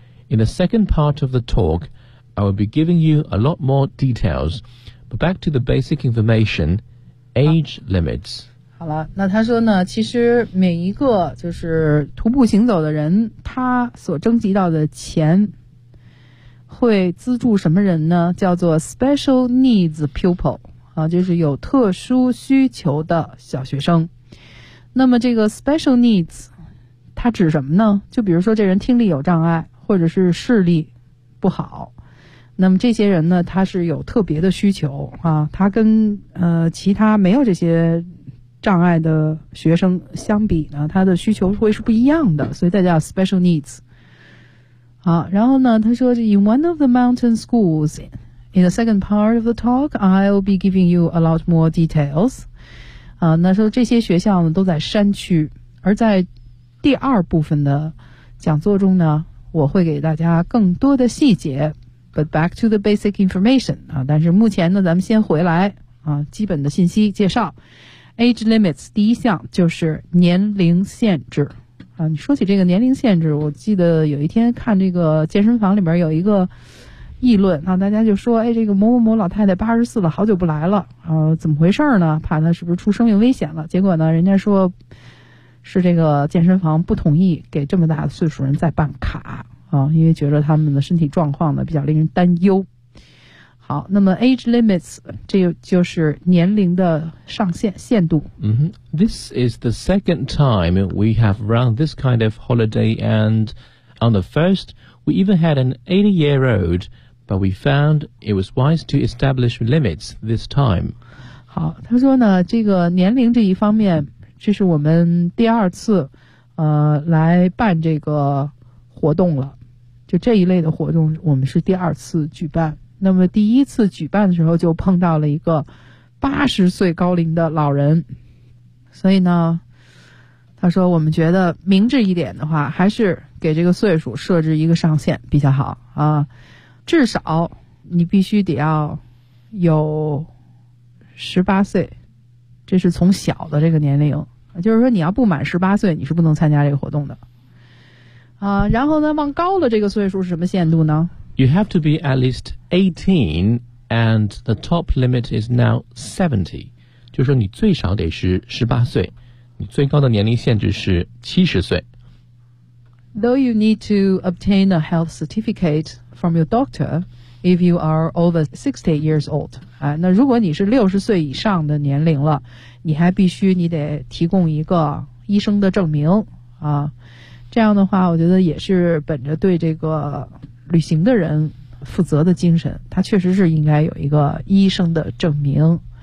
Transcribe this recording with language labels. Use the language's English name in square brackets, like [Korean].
[English] In the second part of the talk, I will be giving you a lot more details. But back to the basic information, age limits. [Chinese] 好了，那他说呢，其实每一个就是徒步行走的人，他所征集到的钱会资助什么人呢？叫做 [English] special needs pupil。 [Chinese] 啊，就是有特殊需求的小学生。那么这个 special needs 它指什么呢？就比如说这人听力有障碍，或者是视力不好，那么这些人呢，他是有特别的需求啊，他跟其他没有这些障碍的学生相比呢，他的需求会是不一样的，所以才叫 special needs。好，然后呢，他说 [English] in one of the mountain schoolsIn the second part of the talk, I'll be giving you a lot more details. [Chinese] 啊，那说这些学校呢都在山区，而在第二部分的讲座中呢，我会给大家更多的细节。 [English] But back to the basic information. [Chinese] 啊，但是目前呢，咱们先回来啊，基本的信息介绍。 Age limits 第一项就是年龄限制。啊，你说起这个年龄限制，我记得有一天看这个健身房里面有一个。议论啊，大家就说，哎，这个某某某老太太84了，好久不来了，怎么回事呢？怕她是不是出生命危险了？结果呢，人家说是这个健身房不同意给这么大的岁数人再办卡啊，因为觉得他们的身体状况呢比较令人担忧。好，那么 age limits 这就是年龄的上限限度。 Mm-hmm. [English] This is the second time we have run this kind of holiday, and on the first. We even had an 80-year-old, but we found it was wise to establish limits this time. [Chinese] 好，他说呢，这个年龄这一方面，这是我们第二次，来办这个活动了。就这一类的活动，我们是第二次举办。那么第一次举办的时候，就碰到了一个80岁高龄的老人，所以呢。他说我们觉得明智一点的话，还是给这个岁数设置一个上限比较好啊，至少你必须得要有18岁，这是从小的这个年龄，就是说你要不满18岁你是不能参加这个活动的啊。然后呢，往高了这个岁数是什么限度呢？ [English] You have to be at least 18 and the top limit is now 70, [Chinese] 就是说你最少得是18岁，最高的年龄限制是70岁。 [English] Though you need to obtain a health certificate from your doctor if you are over 60 years old. [Chinese] 啊，那如果你是60岁以上的年龄了，你还必须你得提供一个医生的证明啊。这样的话，我觉得也是本着对这个旅行的人负责的精神，他确实是应该有一个医生的证明。